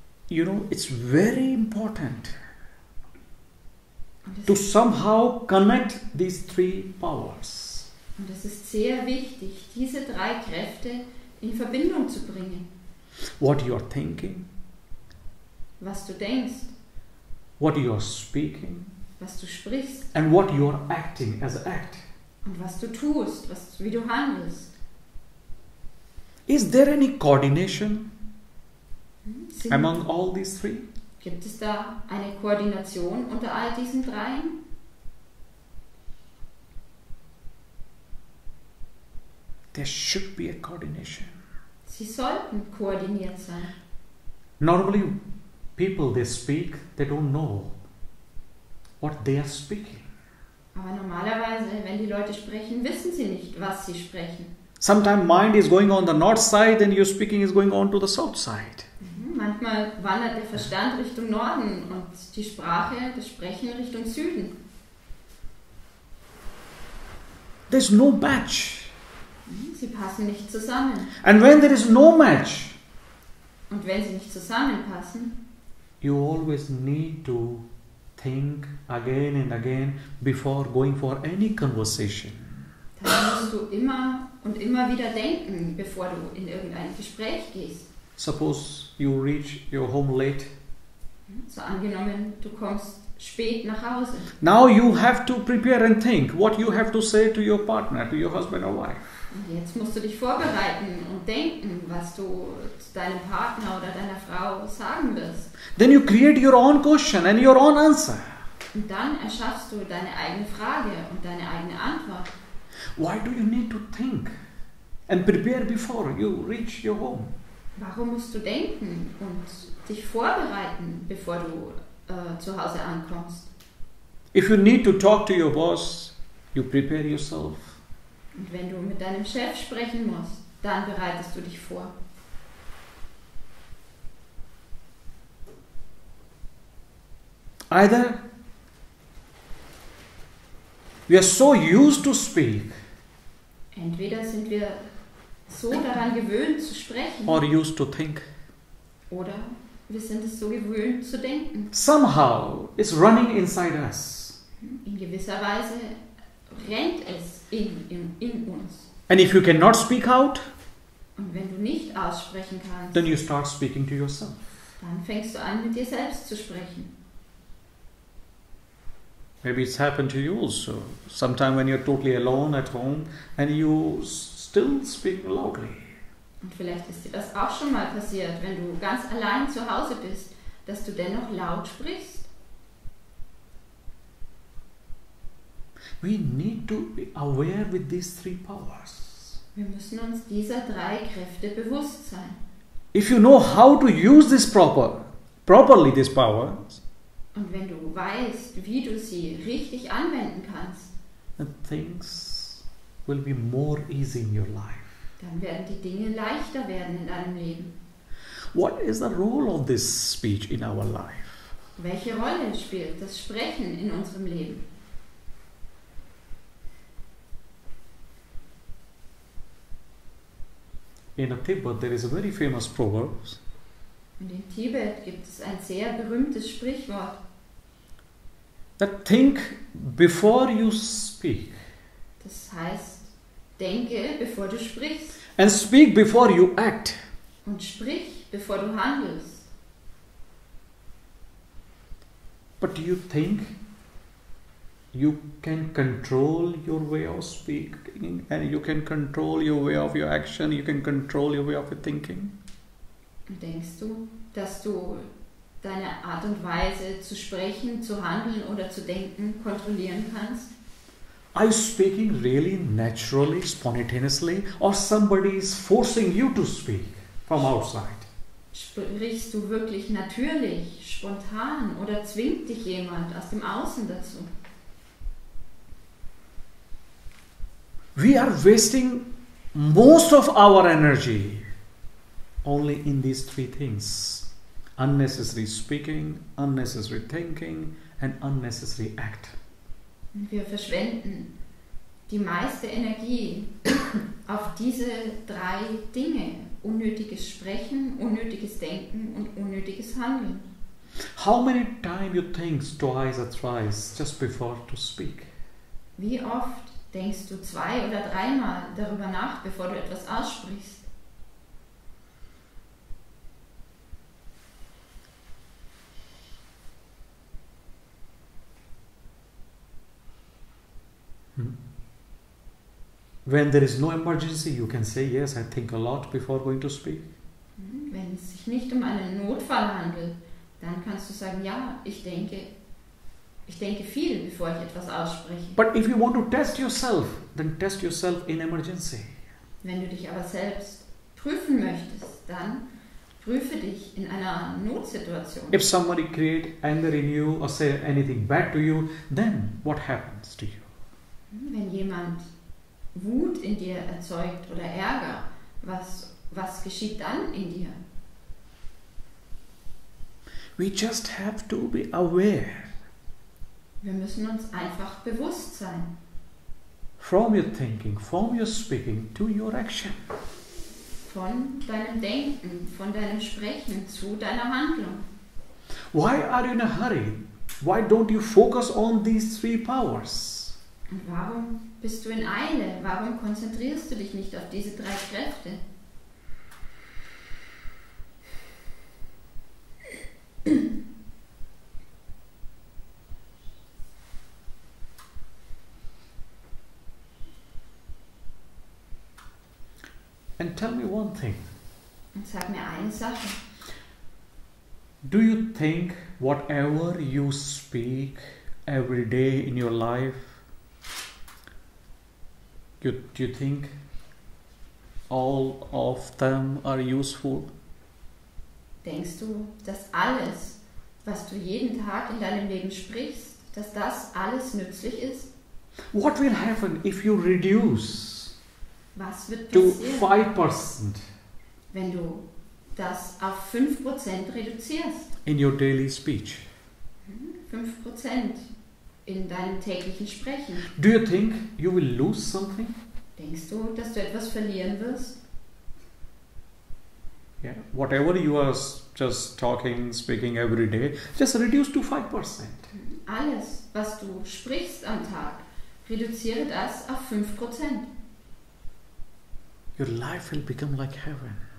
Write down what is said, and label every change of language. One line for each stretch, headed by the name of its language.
English: You know, it's very important
German: Und
English: to
German: es,
English: somehow connect these three powers.
German: und es ist sehr wichtig, diese drei Kräfte in Verbindung zu bringen.
English: What you are thinking,
German: Was du denkst,
English: what you are speaking,
German: was du sprichst
English: and what you are acting as an act.
German: und was du tust, wie du handelst.
English: Is there any coordination
German: Sind,
English: among all these three?
German: Gibt es da eine Koordination unter all diesen dreien?
English: There should be a coordination.
German: Sie sollten koordiniert sein.
English: Normally, people they speak, they don't know what they are speaking.
German: Aber normalerweise, wenn die Leute sprechen, wissen sie nicht, was sie sprechen.
English: Sometimes mind is going on the north side and your speaking is going on to the south side.
German: Manchmal wandert der Verstand Richtung Norden und die Sprache, das Sprechen Richtung Süden.
English: There's no match.
German: Sie passen nicht zusammen.
English: And when there is no match,
German: Und wenn sie nicht zusammenpassen,
English: you always need to think again and again before going for any conversation.
German: dann musst du immer und immer wieder denken, bevor du in irgendein Gespräch gehst.
English: Suppose you reach your home late.
German: So angenommen, du kommst spät nach Hause.
English: Now you have to prepare and think what you have to say to your partner, to your husband or wife.
German: Und jetzt musst du dich vorbereiten und denken, was du zu deinem Partner oder deiner Frau sagen wirst.
English: Then you create your own question and your own answer.
German: Und dann erschaffst du deine eigene Frage und deine eigene Antwort.
English: Why do you need to think and prepare before you reach your home?
German: Warum musst du denken und dich vorbereiten, bevor du zu Hause ankommst?
English: If you need to talk to your boss, you prepare yourself.
German: Und wenn du mit deinem Chef sprechen musst, dann bereitest du dich vor.
English: Either we are so used to speak
German: Entweder sind wir so daran gewöhnt zu sprechen
English: or used to think.
German: oder wir sind es so gewöhnt zu denken.
English: Somehow it's running inside us.
German: In gewisser Weise brennt es in uns.
English: And if you cannot speak out,
German: Und wenn du nicht aussprechen kannst,
English: then you start speaking to yourself.
German: dann fängst du an, mit dir selbst zu sprechen.
English: Maybe it's happened to you also. Sometime when you're totally alone at home and you still speak loudly.
German: Und vielleicht ist dir das auch schon mal passiert, wenn du ganz allein zu Hause bist, dass du dennoch laut sprichst.
English: We need to be aware with these three powers.
German: Wir müssen uns dieser 3 Kräfte bewusst sein.
English: If you know how to use this properly these powers,
German: Und wenn du weißt, wie du sie richtig anwenden kannst,
English: then things will be more easy in your life.
German: dann werden die Dinge leichter werden in deinem Leben.
English: What is the role of this speech in our life?
German: Welche Rolle spielt das Sprechen in unserem Leben?
English: In Tibet there is a very famous proverb.
German: Und in Tibet gibt es ein sehr berühmtes Sprichwort.
English: That think before you speak
German: Das heißt, denke, bevor du sprichst.
English: and speak before you act.
German: Und sprich, bevor du handelst.
English: But do you think you can control your way of speaking and you can control your way of your action, you can control your way of your thinking?
German: Und denkst du, dass du deine Art und Weise zu sprechen, zu handeln oder zu denken kontrollieren kannst?
English: Are you speaking really naturally, spontaneously, or somebody is forcing you to speak from outside?
German: Sprichst du wirklich natürlich, spontan oder zwingt dich jemand aus dem Außen dazu?
English: We are wasting most of our energy only in these 3 things: unnecessary speaking, unnecessary thinking, and unnecessary act.
German: Und wir verschwenden die meiste Energie auf diese 3 Dinge: unnötiges Sprechen, unnötiges Denken und unnötiges Handeln.
English: How many times you think twice or thrice just before to speak?
German: Wie oft denkst du 2 oder 3 Mal darüber nach, bevor du etwas aussprichst?
English: When there is no emergency, you can say, yes, I think a lot before going to speak.
German: Wenn es sich nicht um einen Notfall handelt, dann kannst du sagen, ja, ich denke viel, bevor ich etwas ausspreche.
English: But if you want to test yourself, then test yourself in emergency.
German: Wenn du dich aber selbst prüfen möchtest, dann prüfe dich in einer Notsituation.
English: If somebody create anger in you or say anything bad to you, then what happens to you?
German: Wenn jemand Wut in dir erzeugt oder Ärger, was geschieht dann in dir?
English: We just have to be aware.
German: Wir müssen uns einfach bewusst sein.
English: From your thinking, from your speaking to your action.
German: Von deinem Denken, von deinem Sprechen zu deiner Handlung.
English: Why are you in a hurry? Why don't you focus on these 3 powers?
German: Und warum bist du in Eile? Warum konzentrierst du dich nicht auf diese 3 Kräfte?
English: And tell me one thing.
German: Und sag mir eine Sache.
English: Do you think whatever you speak every day in your life, do you think all of them are useful?
German: Denkst du, dass alles, was du jeden Tag in deinem Leben sprichst, dass das alles nützlich ist?
English: What will happen if you reduce
German: Was wird
English: to
German: passieren,
English: 5%
German: wenn du das auf 5% reduzierst?
English: in your daily speech?
German: 5% in deinem täglichen Sprechen.
English: Do you think you will lose something?
German: Denkst du, dass du etwas verlieren wirst?
English: Yeah. Whatever you are just talking, speaking every day, just reduce to 5%.
German: Alles, was du sprichst am Tag, Reduziere das auf 5%.
English: Your life will become like heaven.